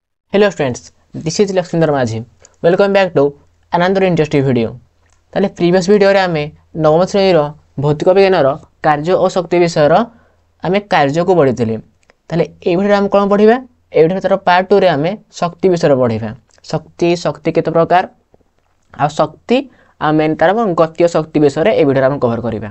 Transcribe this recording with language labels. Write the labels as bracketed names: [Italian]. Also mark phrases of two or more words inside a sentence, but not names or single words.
[English] Hello students, this is Lakshmindra Majhi. Welcome back to another interesting video. [Odia] ତାହେଲେ [English] previous video [Odia] ରେ ଆମେ ନବମ ଶ୍ରେଣୀ ର ଭୌତିକ ବିଜ୍ଞାନ ର କାର୍ଯ୍ୟ ଓ ଶକ୍ତି ବିଷୟ ର ଆମେ କାର୍ଯ୍ୟ କୁ ପଢ଼ିଥିଲେ। ତାହେଲେ ଏ ଭିଡିଓ ଆମେ କଣ ପଢ଼ିବା? ଏ ଭିଡିଓ ତା'ର ପାର୍ଟ 2 ରେ ଆମେ ଶକ୍ତି ବିଷୟ ର ପଢ଼ିବା। ଶକ୍ତି କେତେ ପ୍ରକାର ଆଉ ଶକ୍ତି ଆମେ ତା'ର ଗତୀୟ ଶକ୍ତି ବିଷୟ ରେ ଏ ଭିଡିଓ ଆମେ କଭର କରିବା।